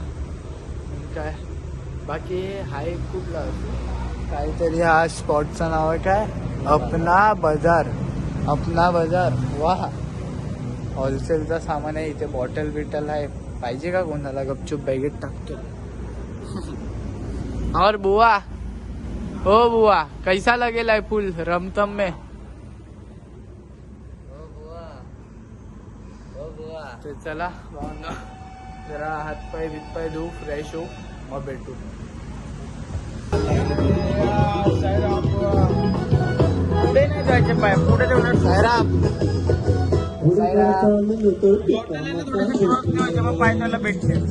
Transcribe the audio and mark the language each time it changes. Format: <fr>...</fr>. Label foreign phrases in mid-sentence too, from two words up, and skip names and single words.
<mr>काय बाकी हा एक कुठला काहीतरी, हा स्पॉटचं नाव आहे काय, अपना बाजार. वा, होलसेलचा सामान आहे इथे. बॉटल बिटल आहे, पाहिजे का कोणाला? गपचूप बॅगेत टाकतो.</mr> <hi>और बुआ, ओ बुआ, कैसा लगेला है फूल रमतम में?</hi> <mr>तो चला जरा हातपाय बितपाय धुवू, फ्रेश होऊ, मग भेटू. पुढे नाही जायचे पाय, पुढे तेवढं सायराम पाय त्याला भेटले.</mr>